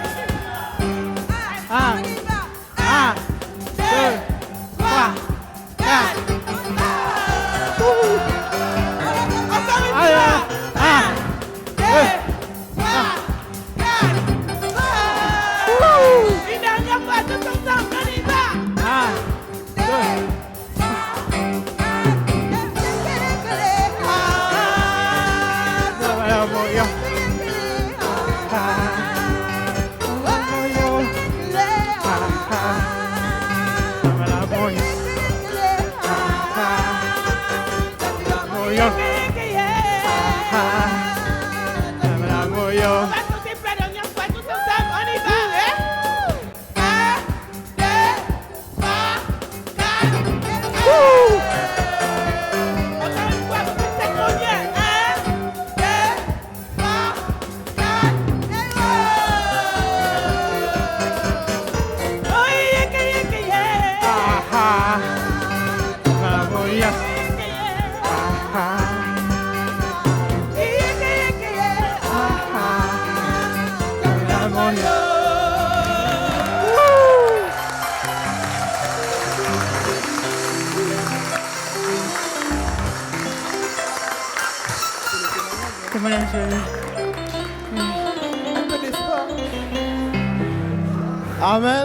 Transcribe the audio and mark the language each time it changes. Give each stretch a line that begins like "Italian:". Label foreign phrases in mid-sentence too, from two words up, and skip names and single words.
French: Un, un, deux, trois, quatre. Encore une Allez, fois. un, deux. Une dernière fois, tous ensemble, on y va. Un, deux. Zamana moyo. Aha. Moyo. Aha. Zamana moyo. Aha. Moyo. Aha. Zamana moyo. On va sauter pour la dernière fois, tous ensemble, on y va. Hein? 1, 2, 3, 4. Encore une fois, vous faites cette première. 1, 2, 3, 4. Oh, yeah, yeah, yeah, yeah. Aha. Zamana moyo. Aha. Zamana moyo. Témoignage. Un peu d'espoir. Amen.